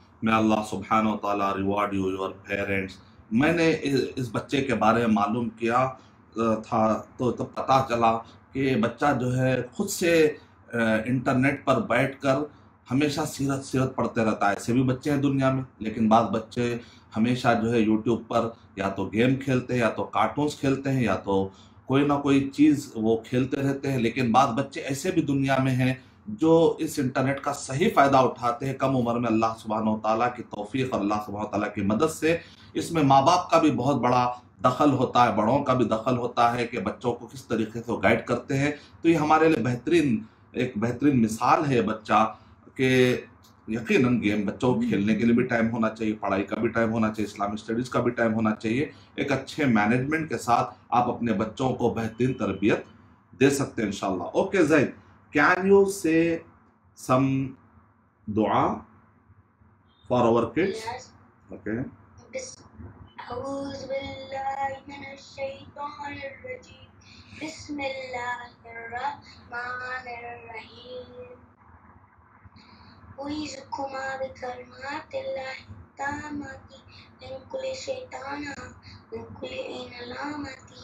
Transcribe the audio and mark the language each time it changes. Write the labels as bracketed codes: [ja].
[en] May Allah subhanahu wa ta'ala reward you, your parents. [hi] मैंने इस बच्चे के बारे में मालूम किया था तो पता चला कि बच्चा जो है खुद से इंटरनेट पर बैठकर हमेशा सीरत पढ़ते रहता है। ऐसे भी बच्चे हैं दुनिया में, लेकिन बाद बच्चे हमेशा जो है यूट्यूब पर या तो गेम खेलते हैं, या तो कार्टून्स खेलते हैं, या तो कोई ना कोई चीज़ वो खेलते रहते हैं। लेकिन बाद बच्चे ऐसे भी दुनिया में हैं जो इस इंटरनेट का सही फ़ायदा उठाते हैं। कम उम्र में अल्लाह सुब्हानहू व तआला की तौफीक और अल्लाह सुब्हानहू व तआला की मदद से इसमें माँ बाप का भी बहुत बड़ा दखल होता है, बड़ों का भी दखल होता है कि बच्चों को किस तरीके से वो गाइड करते हैं। तो ये हमारे लिए एक बेहतरीन मिसाल है बच्चा के यकीनन गेम बच्चों को खेलने के लिए भी टाइम होना चाहिए, पढ़ाई का भी टाइम होना चाहिए, इस्लामिक स्टडीज़ का भी टाइम होना चाहिए। एक अच्छे मैनेजमेंट के साथ आप अपने बच्चों को बेहतरीन तरबियत दे सकते हैं इंशाल्लाह। [en] Okay Zaid, can you say some dua for our kids? Yes. Okay. [ar] أعوذ بالله من الشيطان الرجيم بسم الله الرحمن الرحيم أعيذكما بكلمات الله التامات من كل شيطان من كل عين لامة